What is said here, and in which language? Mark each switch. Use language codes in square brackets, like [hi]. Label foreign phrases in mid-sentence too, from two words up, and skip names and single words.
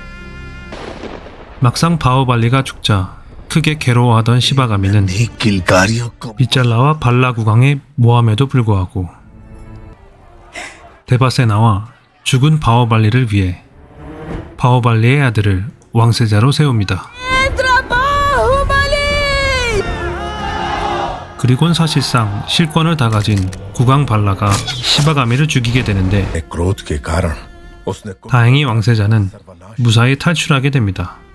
[ko] 막상 바오발리가 죽자 크게 괴로워하던 시바가미는 빗잘라와 발라 국왕의 모함에도 불구하고 데바세나와 죽은 바오발리를 위해 바오발리의 아들을 왕세자로 세웁니다. 그리곤 사실상 실권을 다 가진 국왕 발라가 시바가미를 죽이게 되는데 [hi] क्रोध के कारण उसने [ko] 다행히 왕세자는 무사히 탈출하게 됩니다.